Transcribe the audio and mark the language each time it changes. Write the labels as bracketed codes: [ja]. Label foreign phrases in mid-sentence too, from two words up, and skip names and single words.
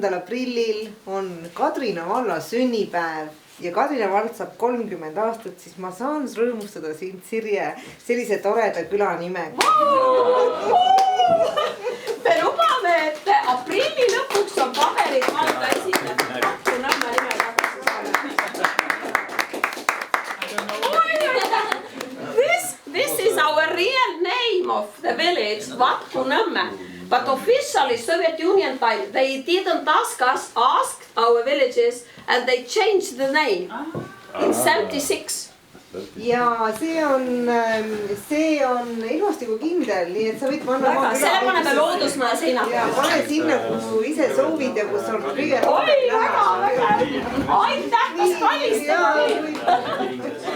[et] aprillil on Kadrina valla sünnipäev ja Kadrina vald saab 30 aastat, siis ma saan rõõmustada sind, Sirje, sellise toreda küla nimega. Me lubame, et aprilli lõpuks on paberid valda esindab. Vatku Nõmme nime tagasi saada. [en] This is our real name of the village, Vatku Nõmme. But officially Soviet Union time, they didn't ask our villages, and they changed the name in 76. [et] Ja see on ilmastiku kindel, nii et sa võid panna väga, selle paneme loodusmaja seina. Ja pane sinna, kus ise soovid ja kus on kõige rohkem. Oi, väga. Aitäh, kas kallistama.